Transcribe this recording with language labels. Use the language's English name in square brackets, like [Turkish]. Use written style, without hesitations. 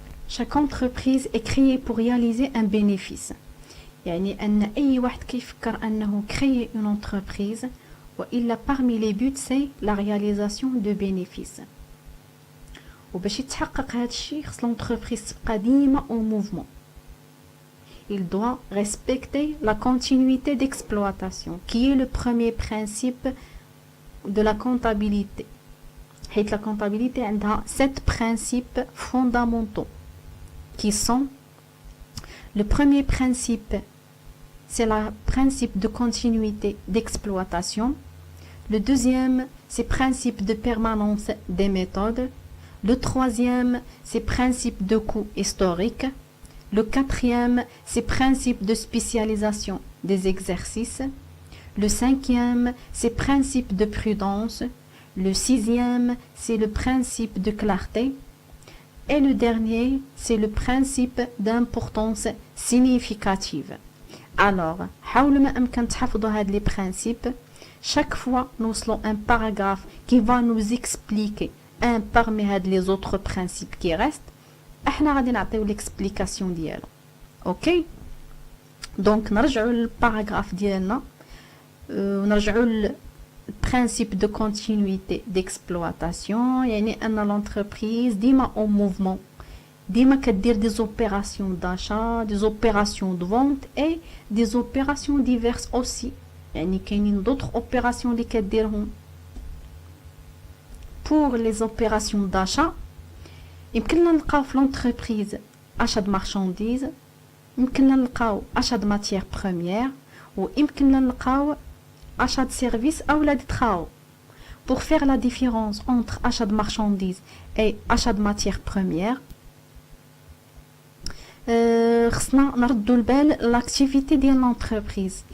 [French] chaque entreprise est créée pour réaliser un bénéfice. [Arabic] يعني أن أي واحد كيفكر أنه [French] créer une entreprise [Arabic] وإلا [French] parmi les buts c'est la réalisation de bénéfices. [Arabic] وباش يتحقق هذا الشيء خص l'entreprise تبقى ديما [French] au mouvement. Il doit respecter la continuité d'exploitation qui est le premier principe de la comptabilité. حيث la comptabilité عندها 7 principes fondamentaux qui sont le premier principe c'est le principe de continuité d'exploitation. Le deuxième, c'est principe de permanence des méthodes. Le troisième, c'est principe de coût historique. Le quatrième, c'est principe de spécialisation des exercices. Le cinquième, c'est principe de prudence. Le sixième, c'est le principe de clarté. Et le dernier, c'est le principe d'importance significative. [Arabic] Alors, حاولوا ما أمكن تحفظوا هاد [French] les principes. Chaque fois, nous avons un paragraphe qui va nous expliquer un parmi les autres principes qui restent. [Arabic] احنا غادي نعطيو l'explication ديالو. OK. Donc نرجعوا للباراغراف ديالنا ونرجعوا للprincipe [French] de continuité d'exploitation. [Arabic] يعني أن l'entreprise ديما [French] en mouvement. [Arabic] ديما كدير [French] des opérations d'achat, des opérations de vente et des opérations diverses aussi. [Arabic] يعني كاينين [French] d'autres opérations [Arabic] اللي كديرهم. [French] Pour les opérations d'achat, [Arabic] يمكننا نلقاو في [French] l'entreprise achat de marchandises, [Arabic] يمكننا نلقاو [French] achat de matières premières [Arabic] ويمكننا نلقاو [French] achat de services [Arabic] أو لا [French] de travaux. Pour faire la différence entre achat de marchandises et achat de matières premières, [Arabic] خصنا نردوا البال [French] l'activité ديال l'entreprise.